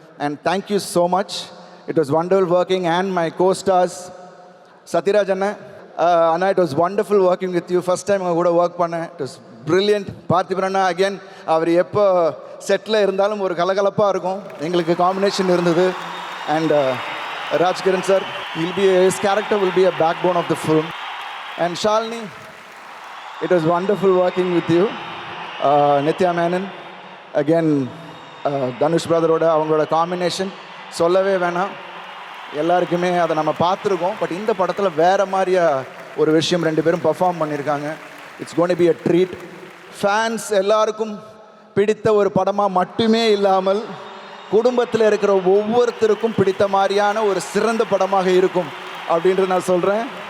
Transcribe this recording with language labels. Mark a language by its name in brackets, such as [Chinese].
[English] And thank you so much. It was wonderful working and my costars Sathyaraj அண்ணா. அண்ணா, it was wonderful working with you. [Tamil] First time கூட work பண்ணேன். [English] It was brilliant. [Tamil] Parthiban Anna again, அவர் எப்போ settle இருந்தாலும் ஒரு கலகலப்பாக இருக்கும். எங்களுக்கு combination இருந்தது. [English] And Rajkiran sir, his character will be a backbone of the film. And Shalini, it was wonderful working with you. [Tamil] Nithya Menon, again, Dhanush பிரதரோட அவங்களோட காம்பினேஷன் சொல்லவே வேணாம். எல்லாருக்குமே அதை நம்ம பார்த்துருக்கோம். பட் இந்த படத்தில் வேறு மாதிரியா ஒரு விஷயம் 2 பேரும் பர்ஃபார்ம் பண்ணியிருக்காங்க. [English] It's gonna be a treat. [Tamil] Fans எல்லாருக்கும் பிடித்த ஒரு படமாக மட்டுமே இல்லாமல் குடும்பத்தில் இருக்கிற ஒவ்வொருத்தருக்கும் பிடித்த மாதிரியான ஒரு சிறந்த படமாக இருக்கும் அப்படின்ட்டு நான் சொல்கிறேன்.